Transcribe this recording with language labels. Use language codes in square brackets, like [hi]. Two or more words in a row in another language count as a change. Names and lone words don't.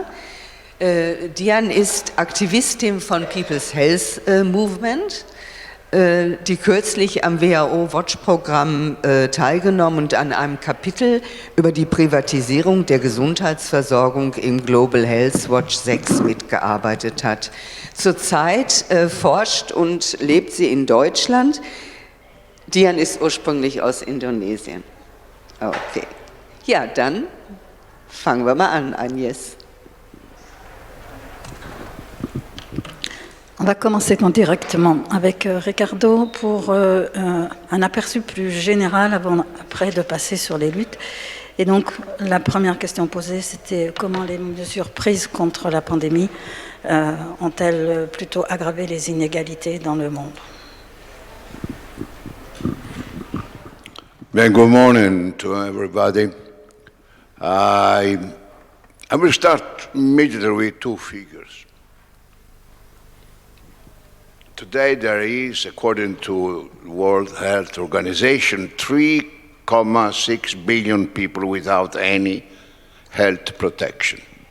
[de] Diane ist Aktivistin von People's Health Movement, die kürzlich am WHO-Watch-Programm teilgenommen und an einem Kapitel über die Privatisierung der Gesundheitsversorgung im Global Health Watch 6 mitgearbeitet hat. Zurzeit forscht und lebt sie in Deutschland. Diane ist ursprünglich aus Indonesien. Okay. Ja, dann fangen wir mal an, Agnès. [fr] On va commencer donc directement avec Ricardo pour un aperçu plus général après de passer sur les luttes. Et donc la première question posée, c'était comment les mesures prises contre la pandémie ont-elles plutôt aggravé les inégalités dans le monde? [en] Well, good morning to everybody. I will start immediately with two figures. Today there is, according to World Health Organization, 3.6 billion people without any health protection.